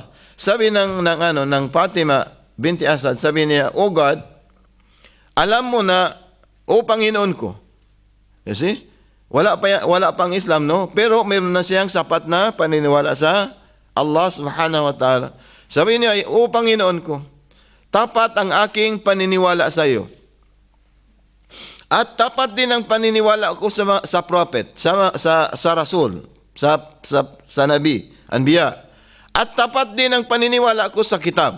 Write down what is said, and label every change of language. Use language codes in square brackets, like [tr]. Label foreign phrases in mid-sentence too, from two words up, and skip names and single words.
[tl] Sabi ng Fatima binti Asad, sabi niya, [en] "Oh God, [tl] alam mo na, o Panginoon ko." [en] You see? [tl] Wala pang Islam, no? Pero meron na siyang sapat na paniniwala sa Allah [ar] سبحانه وتعالى. [tl] Sabi niya, "O Panginoon ko, tapat ang aking paniniwala sa iyo. At tapat din ang paniniwala ko sa prophet, sa Rasul, sa Nabi, Anbiya. At tapat din ang paniniwala ko sa kitab.